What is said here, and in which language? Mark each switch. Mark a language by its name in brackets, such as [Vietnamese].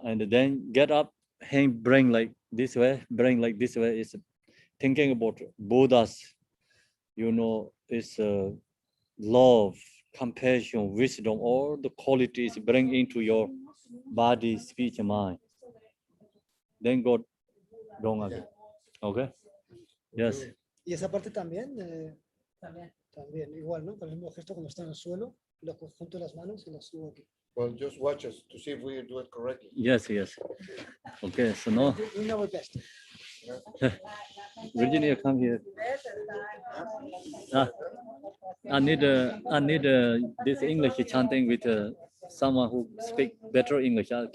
[English] And then get up, hand bring like this way, is thinking about Buddha's, is love, compassion, wisdom, all the qualities bring into your body, speech, and mind. Then go down again. Okay? Yes. [Spanish] Y esa parte también, también igual, ¿no? Con el mismo gesto cuando está en el suelo, lo junto las manos y las subo aquí. [English] Well, just watch us to see if we do it correctly. Yes. Okay, so now We know our best. Virginia, come here. I need this English chanting with someone who speak better English.